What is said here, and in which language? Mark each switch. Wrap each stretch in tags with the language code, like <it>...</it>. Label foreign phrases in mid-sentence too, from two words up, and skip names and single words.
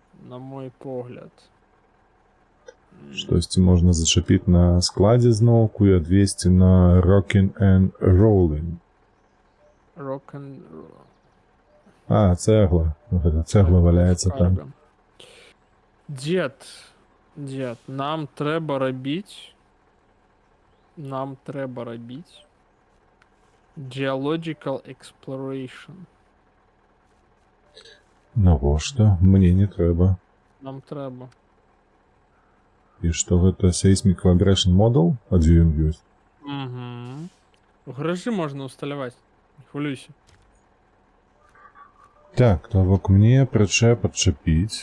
<be>Штосьці можна зачапіць на складзе зноўку і адвесці на Rockin' and Rollin'. рок-н... А, цэгла. Гэта цэгла валяецца там. Карга. Дзед, нам трэба рабіць</be> <en>geological exploration.</en> <be>Навошта? Мне не трэба. Нам трэба. І што гэта</be> <en>Seismic Vibration Model?</en> <be>А дзе ён ёсць? Угу. У гаражы можна усталяваць.</be> <uk>Не хвилюйся.</uk> <be>Так, то бок мне прычэп адчапіць.</be>